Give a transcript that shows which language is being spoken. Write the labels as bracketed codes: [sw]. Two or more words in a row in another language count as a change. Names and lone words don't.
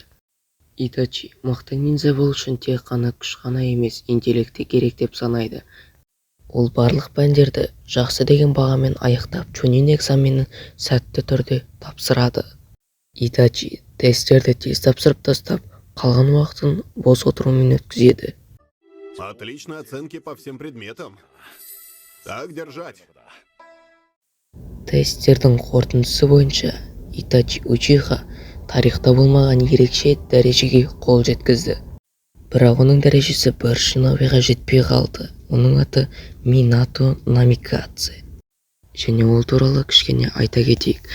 [kk] Итачи мықты ниндзя болу үшін тек қана күш қана емес, интеллекті керек деп санайды. Ол барлық пәндерді жақсы деген бағамен аяқтап, Чунин экзаменін сәтті түрде тапсырады. Итачи тесттерді тез тапсырып тастап, қалған уақытын бос отырумен өткізеді. [ru] Отличные оценки по всем предметам. Так держать. [kk] Тесттердің қорытындысы бойынша Итачи Учиха тарихта болмаған ерекше дәрежеге қол жеткізді. Бірақ оның дәрежесі бір шинобиға жетпей қалды. Оның аты Минато Намикадзе. Және ол туралы кішкене айта кетейік.